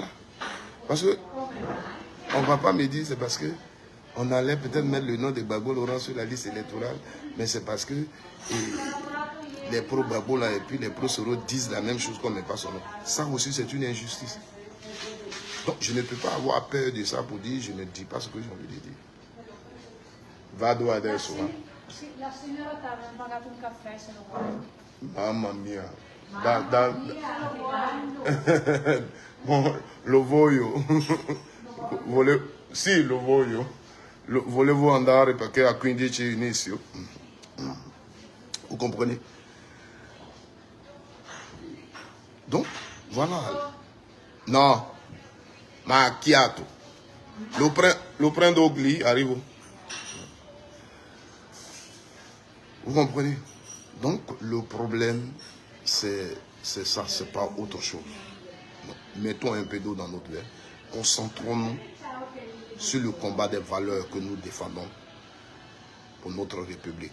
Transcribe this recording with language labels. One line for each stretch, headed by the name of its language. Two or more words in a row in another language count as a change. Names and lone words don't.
French: Parce que on ne va pas me dire c'est parce que on allait peut-être mettre le nom de Gbagbo Laurent sur la liste électorale, mais c'est parce que les pro-Gbagbo là et puis les pro-Soro disent la même chose qu'on ne met pas son nom. Ça aussi c'est une injustice. Donc je ne peux pas avoir peur de ça pour dire je ne dis pas ce que j'ai envie de dire.
Italian: Vado adesso. La signora ti ha pagato un caffè se lo vuoi. Mamma mia. Bon, lo voglio. Sì, lo voglio. Volevo andare perché a 15 inizio.
French: Vous comprenez? Donc, voilà.
Italian: Non. Macchiato. Lo prendo gli, arrivo.
French: Vous comprenez? Donc, le problème, c'est ça, c'est pas autre chose. Donc, mettons un peu d'eau dans notre verre. Concentrons-nous sur le combat des valeurs que nous défendons pour notre République.